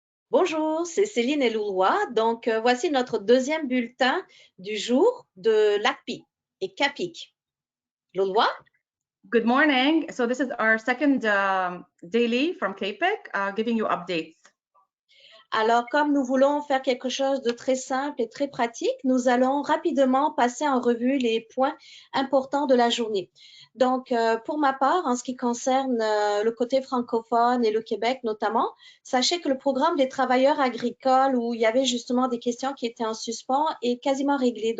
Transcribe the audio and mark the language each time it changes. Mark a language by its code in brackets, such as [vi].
[fr] Bonjour, c'est Céline Eloulois. Donc, voici notre deuxième bulletin du jour de l'ACPI et CAPIC. Loulois? [en] Good morning. So this is our second daily from CAPIC, giving you updates. [fr] Alors, comme nous voulons faire quelque chose de très simple et très pratique, nous allons rapidement passer en revue les points importants de la journée. Donc, pour ma part, en ce qui concerne le côté francophone et le Québec notamment, sachez que le programme des travailleurs agricoles, où il y avait justement des questions qui étaient en suspens, est quasiment réglé.